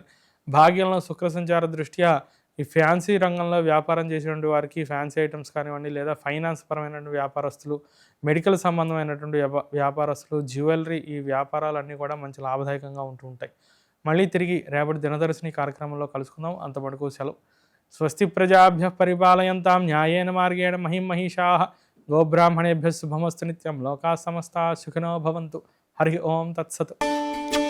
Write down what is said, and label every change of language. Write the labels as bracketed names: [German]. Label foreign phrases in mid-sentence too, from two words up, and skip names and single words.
[Telugu] భాగ్యంలో శుక్ర సంచార దృష్ట్యా ఈ ఫ్యాన్సీ రంగంలో వ్యాపారం చేసేటువంటి వారికి, [English] fancy items [Telugu] కానివ్వండి, లేదా ఫైనాన్స్ పరమైనటువంటి వ్యాపారస్తులు, మెడికల్ సంబంధమైనటువంటి వ్యాపారస్తులు, జ్యువెలరీ, ఈ వ్యాపారాలన్నీ కూడా మంచి లాభదాయకంగా ఉంటూ ఉంటాయి. మళ్ళీ తిరిగి రేపటి దినదర్శిని కార్యక్రమంలో కలుసుకుందాం. అంతమటుకు సెలవు. [Sanskrit] स्वस्ति प्रजाभ्य परिपालयन्तां न्यायेन मार्गेण महिं महिषाः. गोब्राह्मणेभ्यः शुभमस्तु नित्यं. लोकाः समस्ताः सुखिनो भवन्तु. हरि ॐ तत्सत्.